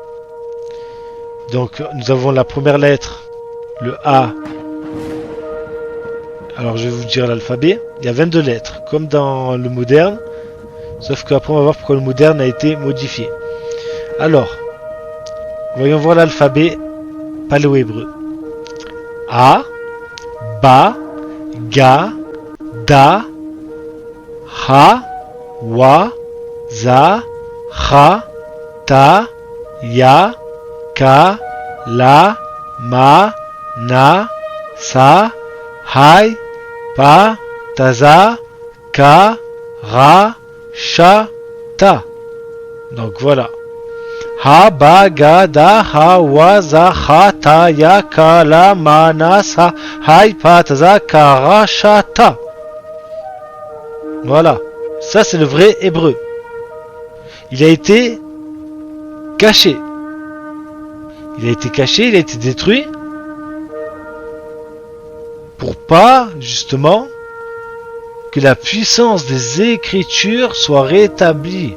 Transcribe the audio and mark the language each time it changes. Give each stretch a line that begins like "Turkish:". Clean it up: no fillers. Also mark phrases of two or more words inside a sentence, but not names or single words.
French: Donc nous avons la première lettre, le A. Alors je vais vous dire l'alphabet. Il y a 22 lettres, comme dans le moderne. Sauf qu'après on va voir pourquoi le moderne a été modifié. Alors, voyons voir l'alphabet paléo-hébreu.
Hebrew: A, Ba, Ga, Da, Ha, Wa, Za, Ha, Ta, Ya, Ka, La, Ma, Na, Sa, Hai, Pa, Taza, Ka, Ra, Sha, Ta.
French: Donc voilà.
Hebrew: Ha, Ba, Ga, Da, Ha, Wa, Za, Ha, Ta, Ya, Ka, La, Ma, Na, Sa, Hai, Pa, Taza, Ka, Ra, Sha, Ta.
French: Voilà. Ça, c'est le vrai hébreu. Il a été caché. Il a été caché, il a été détruit. Pour pas, justement, que la puissance des Écritures soit rétablie.